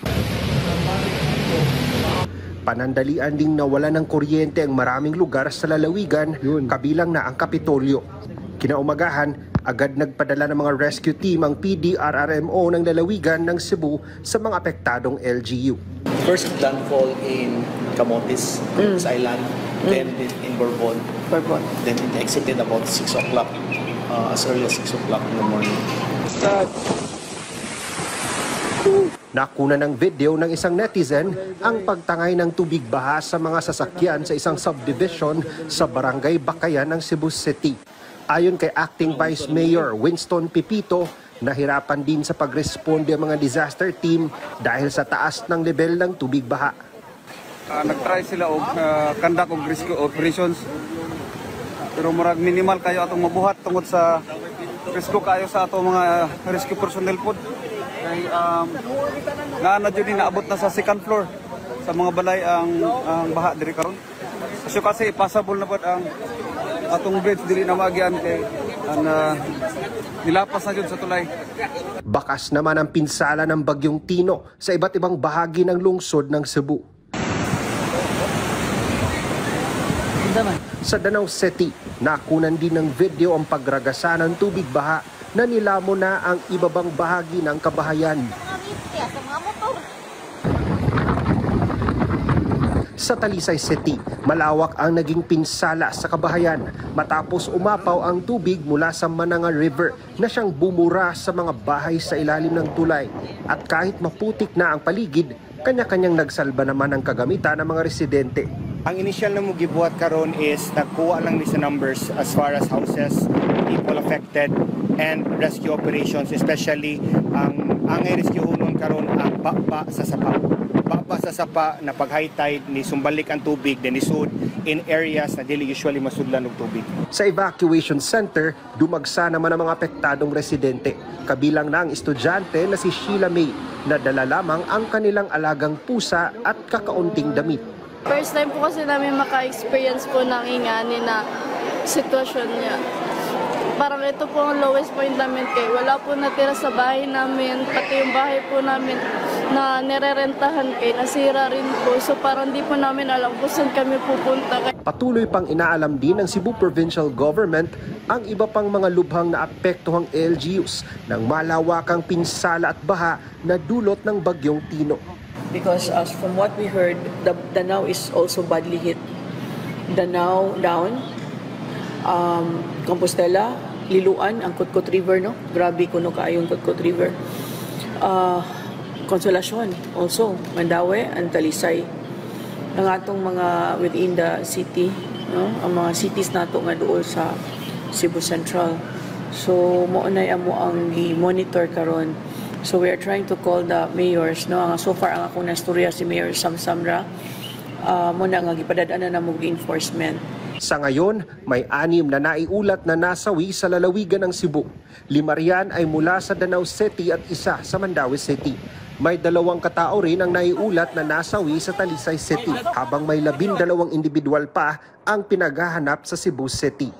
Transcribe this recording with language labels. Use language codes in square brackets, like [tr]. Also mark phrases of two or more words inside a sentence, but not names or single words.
[tl] Panandalian ding nawala ng kuryente ang maraming lugar sa lalawigan, kabilang na ang Kapitolyo. Kinaumagahan, agad nagpadala ng mga [en] rescue team [tl] ang PDRRMO ng lalawigan ng Cebu sa mga apektadong LGU. [en] First landfall in Camotes Island, then in Bourbon. Then it exited about 6 o'clock, as early as 6 o'clock in the morning. [tl] Nakuna ng video ng isang netizen ang pagtangay ng tubig baha sa mga sasakyan sa isang subdivision sa Barangay Bakayan ng Cebu City. Ayon kay Acting Vice Mayor Winston Pipito, nahirapan din sa pagresponde ang mga disaster team dahil sa taas ng level ng tubig baha. [ceb] Nagtry sila og conduct og [en] rescue operations. [ceb] Pero murag minimal kayo atong mabuhat tungod sa rescue kayo sa atong mga [en] rescue personnel [ceb] pod. Kay jud naabot na sa second floor sa mga balay ang baha diri karon. Kasi possible na pod ang atong bridge dili na magyan kay nilapas na jud sa tulay. [tl] Bakas naman ang pinsala ng Bagyong Tino sa iba't ibang bahagi ng lungsod ng Cebu. Sa Danau City, nakunan din ng video ang pagragasa ng tubig baha na nilamo na ang ibabang bahagi ng kabahayan. Sa Talisay City, malawak ang naging pinsala sa kabahayan matapos umapaw ang tubig mula sa Mananga River na siyang bumura sa mga bahay sa ilalim ng tulay. At kahit maputik na ang paligid, kanya-kanyang nagsalba naman ang kagamitan ng mga residente. [ceb] Ang initial na mo gibuhat karon is nagkuha lang ni sa numbers [en] as far as houses, people affected, and rescue operations, [ceb] especially ang rescue hunon karon ang baba sa sapa. Baba sa sapa na pag [en] high tide [ceb] ni sumbalik ang tubig then isud in areas na dili usually masudlan og tubig. [tl] Sa evacuation center, dumagsa naman ang mga apektadong residente. Kabilang na ang estudyante na si Sheila May na dala lamang ang kanilang alagang pusa at kakaunting damit. [en] First time [tl] po kasi namin maka-experience po ng ingani na sitwasyon niya. Parang ito po ang [en] lowest point [tl] namin kay wala po natira sa bahay namin, pati yung bahay po namin na nirerentahan kay nasira rin po. So parang di po namin alam kung saan kami pupunta. Patuloy pang inaalam din ng Cebu Provincial Government ang iba pang mga lubhang na apektuhang LGUs ng malawakang pinsala at baha na dulot ng Bagyong Tino. [en] Because as from what we heard, the Danau is also badly hit. Danau down, [ceb] Compostela, Liluan, ang Kutkut River, no? Grabe kuno kaayong Kutkut River. Consolacion, also, Mandaue, and Talisay. Ang atong mga within the city, no? Ang mga cities nato nga dool sa Cebu Central. So, maunay amo ang i-monitor karon. [en] So we are trying to call the mayors, no? [ceb] So far ang akong nastorya si Mayor Sam Samra, muna nga gipadadaan na mo enforcement. [tl] Sa ngayon, may 6 na naiulat na nasawi sa lalawigan ng Cebu. 5 riyan ay mula sa Danau City at 1 sa Mandaue City. May 2 katao rin ang naiulat na nasawi sa Talisay City, habang may 12 individual pa ang pinaghahanap sa Cebu City.